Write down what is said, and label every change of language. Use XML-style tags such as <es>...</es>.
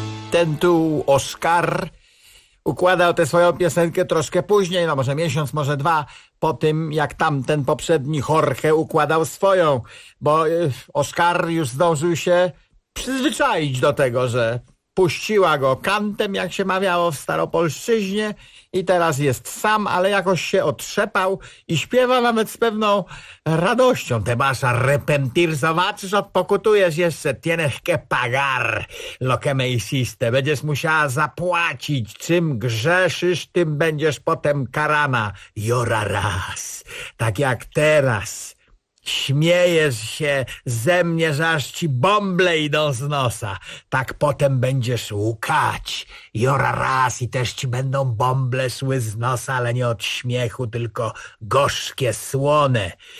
<pl>ten tu Oskar układał tę swoją piosenkę troszkę później, no może miesiąc, może dwa, po tym jak tamten poprzedni Jorge układał swoją, bo Oskar już zdążył się przyzwyczaić do tego, że puściła go kantem, jak się mawiało w staropolszczyźnie, i teraz jest sam, ale jakoś się otrzepał i śpiewa nawet z pewną radością.</pl> <es>Te vas a arrepentir,</es> <pl>zobaczysz, odpokutujesz jeszcze.</pl> <es>Tienes que pagar lo que me hiciste.</es> <pl>Będziesz musiała zapłacić. Czym grzeszysz, tym będziesz potem karana.</pl> <es>Llorarás.</es> <pl>Tak jak teraz. Śmiejesz się ze mnie, że aż ci bąble idą z nosa. Tak potem będziesz łkać.</pl> <es>Llorarás</es> <pl>i też ci będą bąble szły z nosa, ale nie od śmiechu, tylko gorzkie, słone.</pl>